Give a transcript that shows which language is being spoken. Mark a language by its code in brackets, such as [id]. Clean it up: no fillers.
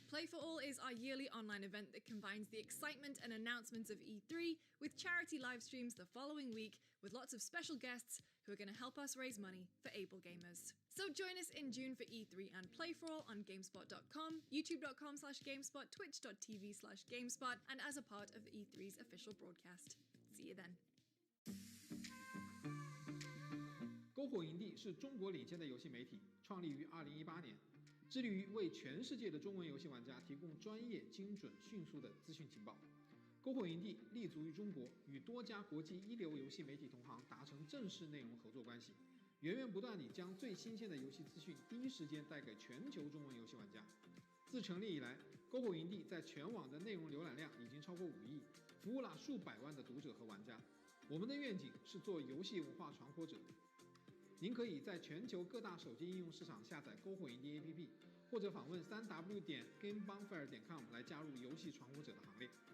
[en] Play For All is our yearly online event that combines the excitement and announcements of E3 with charity live streams the following week, with lots of special guests who are going to help us raise money for able gamers. So join us in June for E3 and Play For All on GameSpot.com, YouTube.com/GameSpot, Twitch.tv/GameSpot, and as a part of the E3's official broadcast. See you then. [zh] 篝火营地是中国领先的游戏媒体，创立于2018年，致力于为全世界的中文游戏玩家提供专业、精准、迅速的资讯情报。篝火营地立足于中国，与多家国际一流游戏媒体同行达成正式内容合作关系，源源不断地将最新鲜的游戏资讯第一时间带给全球中文游戏玩家。自成立以来，篝火营地在全网的内容浏览量已经超过5亿，服务了数百万的读者和玩家。我们的愿景是做游戏文化传播者。您可以在全球各大手机应用市场下载篝火营地 APP， 或者访问3w.gamebonfire.com 来加入游戏传播者的行列。